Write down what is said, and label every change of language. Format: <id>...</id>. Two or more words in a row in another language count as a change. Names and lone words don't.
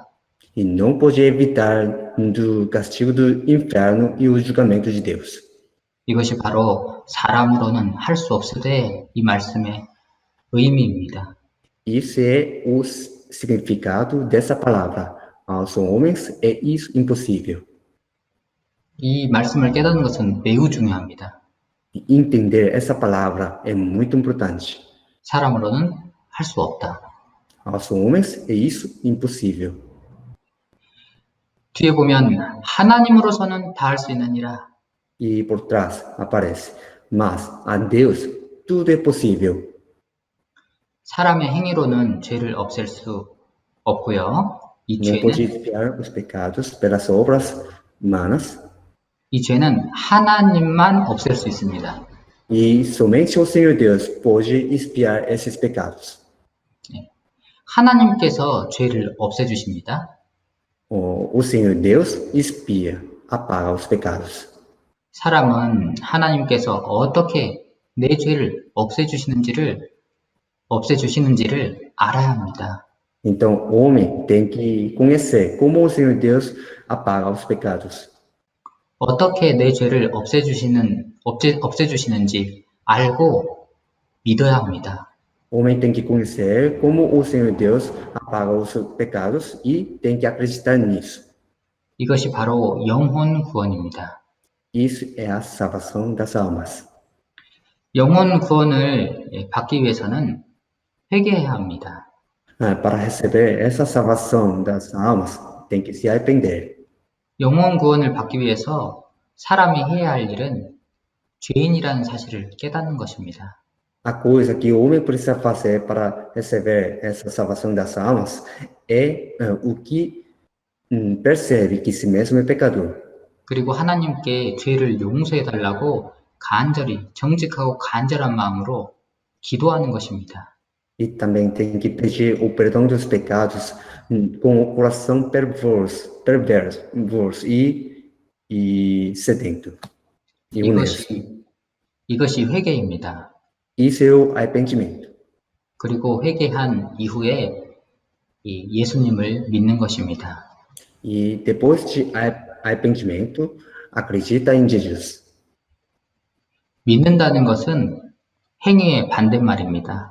<pt>E não pode evitar do castigo do inferno e o julgamento de Deus.</pt> <ko>이것이 바로 사람으로는 할 수 없으되 이 말씀의 의미입니다.</ko> <pt>Isso é o significado dessa palavra. Aos homens é isso impossível.</pt> <ko>이 말씀을 깨닫는 것은 매우 중요합니다.</ko> <pt>E entender essa palavra é muito importante.</pt> <ko>사람으로는 할 수 없다.</ko> <pt>Aos homens é isso impossível.</pt> <ko>뒤에 보면 하나님으로서는 다 할 수 있느니라.</ko> <pt>E por trás aparece: mas a Deus tudo é possível.</pt> <ko>사람의 행위로는 죄를 없앨 수 없고요.</ko> <pt>Não pode expiar os pecados pelas obras humanas.</pt> <ko>이 죄는 하나님만 없앨 수 있습니다.</ko> <pt>E somente o Senhor Deus pode expiar esses pecados.</pt> <ko>하나님께서 죄를 없애주십니다.</ko> <pt>O Senhor Deus expia, apaga os pecados.</pt> <ko>사람은 하나님께서 어떻게 내 죄를 없애주시는지를 알아야 합니다.</ko> <pt>Então, o homem tem que conhecer como o Senhor Deus apaga os pecados.</pt> <ko>어떻게 내 죄를 없애주시는지 알고 믿어야 합니다.</ko> <pt>O homem tem que conhecer como o Senhor Deus apaga os pecados e tem que acreditar nisso.</pt> <ko>이것이 바로 영혼 구원입니다.</ko> <pt>Isso é a salvação das almas.</pt> <ko>영혼 구원을 받기 위해서는 회개해야 합니다.</ko> <pt>Para receber essa salvação das almas, tem que se arrepender.</pt> <ko>영혼 구원을 받기 위해서 사람이 해야 할 일은 죄인이라는 사실을 깨닫는 것입니다.</ko> <pt>A coisa que o homem precisa fazer para receber essa salvação das almas é o que percebe que si mesmo é pecador.</pt> <ko>그리고 하나님께 죄를 용서해 달라고 정직하고 간절한 마음으로 기도하는 것입니다.</ko> <pt>E também tem que pedir o perdão dos pecados com o coração perverso e sedento. E honesto.</pt> <ko>이것이 회개입니다.</ko> <pt>Isso é o arrependimento.</pt> <ko>그리고 회개한 이후에 예수님을 믿는 것입니다.</ko> <pt>E depois de arrependimento, acredita em Jesus.</pt> <ko>믿는다는 것은 행위의 반대말입니다.</ko>